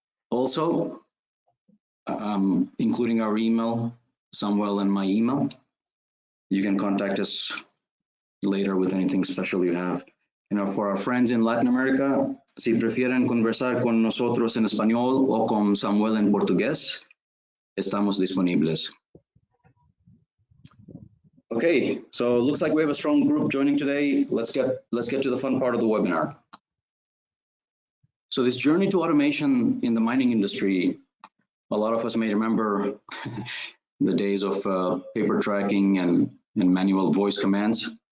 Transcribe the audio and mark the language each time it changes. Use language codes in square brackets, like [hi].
[en] Also, including our email, Samuel and my email, you can contact us later with anything special you have. For our friends in Latin America, [es] si prefieren conversar con nosotros en español o con Samuel en portugués, estamos disponibles. [en] Okay, so it looks like we have a strong group joining today. Let's get to the fun part of the webinar. So this journey to automation in the mining industry, a lot of us may remember the days of paper tracking and manual voice commands.